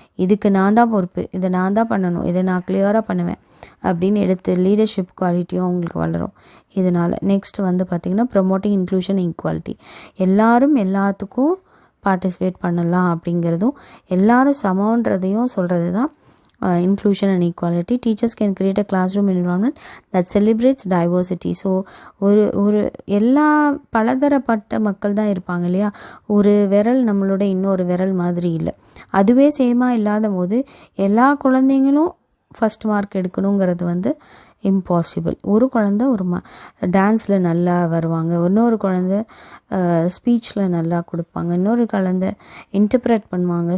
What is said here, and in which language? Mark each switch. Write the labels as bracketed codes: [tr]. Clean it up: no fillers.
[ta] இதுக்கு நான் தான் பொறுப்பு, இதை நான் தான் பண்ணணும், இதை நான் கிளியராக பண்ணுவேன் அப்படின்னு எடுத்து லீடர்ஷிப் குவாலிட்டியும் அவங்களுக்கு வளரும் இதனால். நெக்ஸ்ட் வந்து பார்த்திங்கன்னா ப்ரொமோட்டிங் இன்க்ளூஷன் ஈக்குவாலிட்டி. எல்லாரும் எல்லாத்துக்கும் பார்ட்டிசிபேட் பண்ணலாம் அப்படிங்கிறதும் எல்லாரும் சமன்றதையும் சொல்கிறது தான் [en] inclusion and equality. Teachers can create a classroom environment that celebrates diversity. [ta] So ஒரு எல்லா பலதரப்பட்ட மக்கள் தான் இருப்பாங்க இல்லையா. ஒரு விரல் நம்மளோட இன்னொரு விரல் மாதிரி இல்லை. அதுவே சேமாக இல்லாத போது எல்லா குழந்தைங்களும் ஃபஸ்ட் மார்க் எடுக்கணுங்கிறது வந்து இம்பாசிபிள். ஒரு குழந்தை டான்ஸில் நல்லா வருவாங்க, இன்னொரு குழந்தை ஸ்பீச்சில் நல்லா கொடுப்பாங்க, இன்னொரு குழந்தை இன்டர்ப்ரெட் பண்ணுவாங்க.